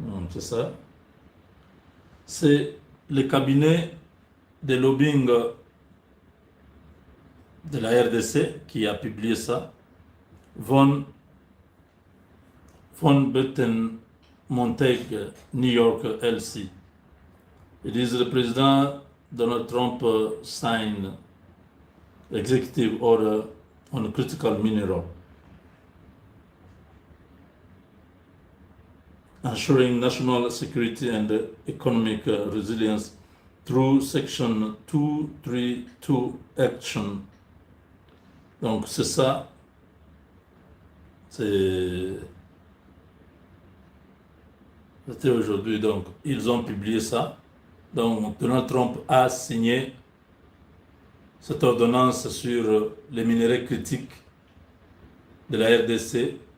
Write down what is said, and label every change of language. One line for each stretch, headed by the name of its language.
French: C'est ça. C'est le cabinet de lobbying de la RDC qui a publié ça. Von Betten Monteg, New York, LC. Ils disent le président
English: Donald Trump signed executive order on critical mineral, ensuring national security and economic resilience through Section 232 Action.
French: Donc c'est ça, c'était aujourd'hui, donc ils ont publié ça. Donc Donald Trump a signé cette ordonnance sur les minerais critiques de la RDC.